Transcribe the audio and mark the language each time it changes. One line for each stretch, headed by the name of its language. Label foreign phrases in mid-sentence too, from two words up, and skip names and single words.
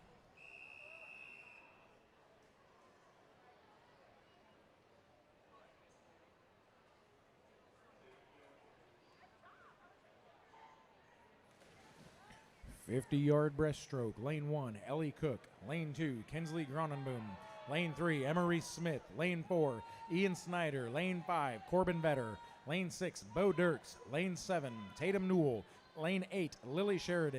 English: Fifty-yard breaststroke. Lane 1, Ellie Cook. Lane 2, Kinsley Gronenboom. Lane 3, Emery Smith. Lane 4, Ian Snyder. Lane 5, Corbin Vetter. Lane 6, Bo Dirks. Lane 7, Tatum Newell. Lane 8, Lily Sheridan.